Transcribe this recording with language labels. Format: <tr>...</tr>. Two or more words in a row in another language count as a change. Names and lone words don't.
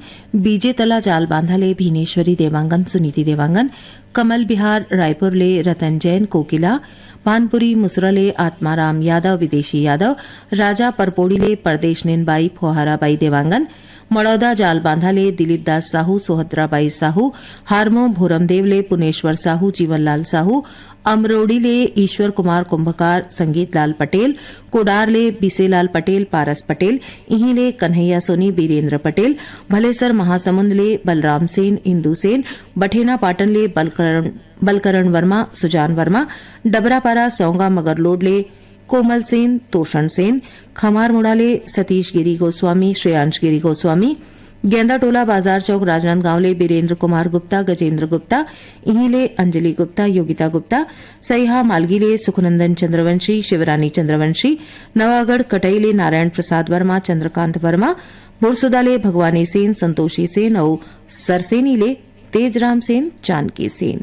<hne>बीजे तला जाल बांधले भीनेश्वरी देवांगन, सुनीति देवांगन, कमल बिहार रायपुर ले रतन जैन कोकिला, पानपुरी मुसरा ले आत्माराम यादव विदेशी यादव, राजा परपोड़ी ले परदेश नेनबाई फोहाराबाई देवांगन, मड़ौदा जाल बांधा ले दिलीप दास साहू, सोहद्राबाई साहू, हारमो भोरमदेव ले पुनेश्वर साहू, जीवनलाल साहू, अमरोड़ी ले ईश्वर कुमार कुंभकार, संगीत लाल पटेल, कोडार ले बिसेलाल पटेल, पारस पटेल, इहीं ले कन्हैया सोनी, बीरेंद्र पटेल, भलेसर महासमुंद ले बलराम सेन, इंदू सेन, बठेना पाटन ले बलकरण वर्मा, सुजान वर्मा, डबरापारा सौंगा मगरलोड ले कोमल सेन, तोषण सेन, खमार मुड़ाले सतीश गिरी गोस्वामी, श्रेयांश गिरी गोस्वामी, गेंदा टोला बाजार चौक राजनांदगांव ले बीरेंद्र कुमार गुप्ता, गजेंद्र गुप्ता, इहिले अंजलि गुप्ता, योगिता गुप्ता, सईहा मालगी ले सुखनंदन चंद्रवंशी, शिवरानी चंद्रवंशी, नवागढ़ कटई ले नारायण प्रसाद वर्मा, चंद्रकांत वर्मा, बुरसुदा ले भगवानी सेन, संतोषी सेन और सरसेनी ले तेजराम सेन, जानकी सेन।</hne>